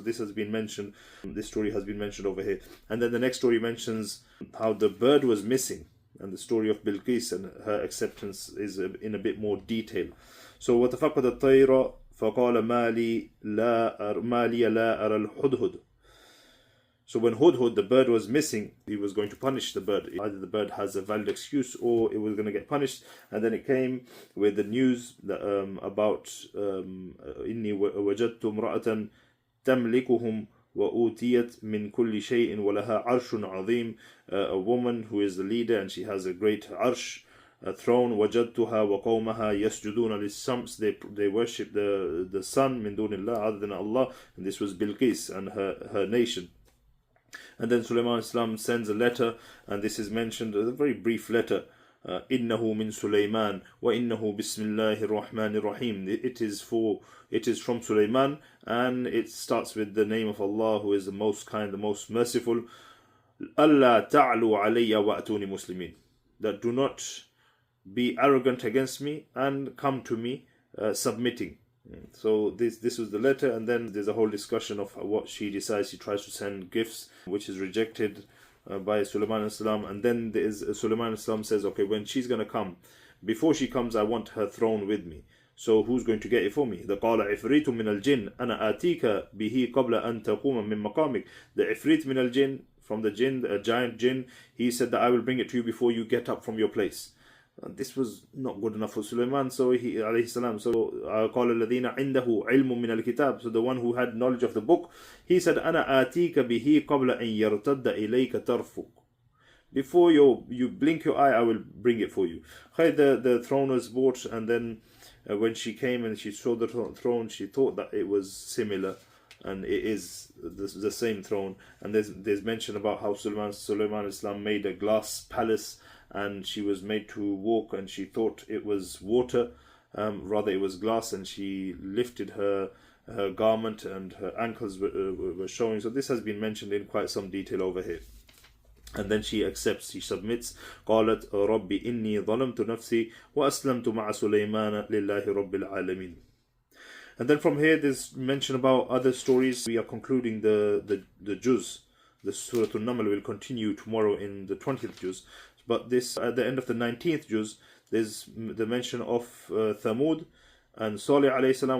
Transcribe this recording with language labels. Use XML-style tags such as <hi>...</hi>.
<en>So this has been mentioned, this story has been mentioned over here. And then the next story mentions how the bird was missing, and the story of Bilqis and her acceptance is in a bit more detail.</en> <ar>So وَتَفَقَدَ الطَّيْرَ فَقَالَ مَا لِي لَا أَرَى الْهُدْهُدْ.</ar> <en>So when Hudhud, the bird, was missing, he was going to punish the bird. Either the bird has a valid excuse or it was going to get punished. And then it came with the news that, about</en> <ar>إِنِّي وَجَدْتُ امْرَأَةً تَمْلِكُهُمْ وَأُوتِيَتْ مِنْ كُلِّ شَيْءٍ وَلَهَا عَرْشٌ عَظِيمٌ.</ar> <en>A woman who is the leader and she has a great arsh, a throne.</en> <ar>وَجَدْتُهَا وَقَوْمَهَا يَسْجُدُونَ لِلشَّمْسِ.</ar> <en>They worship the sun</en> <ar>min dunillah,</ar> <en>other than Allah. And this was Bilqis and her nation. And then Sulaiman Islam sends a letter, and this is mentioned, a very brief letter.</en> <ar>إِنَّهُ مِن سُلَيْمَانَ وَإِنَّهُ بِسْمِ اللَّهِ الرَّحْمَنِ الرَّحِيمِ.</ar> <en>It is from Sulaiman, and it starts with the name of Allah, who is the most kind, the most merciful.</en> <ar>أَلَّا تَعْلُوا عَلَيَّ وَأْتُونِ مُسْلِمِينَ.</ar> <en>That do not be arrogant against me and come to me submitting. So this was the letter, and then there's a whole discussion of what she decides. She tries to send gifts, which is rejected by Sulaiman as-salam. And then Sulaiman as-salam says, okay, when she's going to come, before she comes, I want her throne with me. So who's going to get it for me?</en> <ar>The قال عفريت من الجن أنا آتيك به قبل أن تقوم من مقامك. The Ifrit min al-Jinn</ar> <en>from the jinn, a giant jinn. He said that I will bring it to you before you get up from your place. This was not good enough for Sulaiman, so he alayhi salam.</en> <ar>So قال الذين عنده علم من الكتاب.</ar> <en>So the one who had knowledge of the book, he said</en> <ar>أنا آتيك به قبل أن يرتد إليك طرفك.</ar> <en>Before you blink your eye, I will bring it for you. The throne was brought, and then when she came and she saw the throne, she thought that it was similar, and it is the same throne. And there's mention about how Sulaiman Islam made a glass palace, and she was made to walk, and she thought it was water, rather it was glass, and she lifted her garment, and her ankles were showing. So this has been mentioned in quite some detail over here. And then she accepts, she submits.</en> <ar>قالت ربي إني ظلمت نفسي وأسلمت مع سليمان لله رب العالمين.</ar> <en>And then from here there's mention about other stories. We are concluding the juz. The Surah An-Naml will continue tomorrow in the 20th juz. But this, at the end of the 19th juz, there's the mention of Thamud and Salih alayhi salam.</en>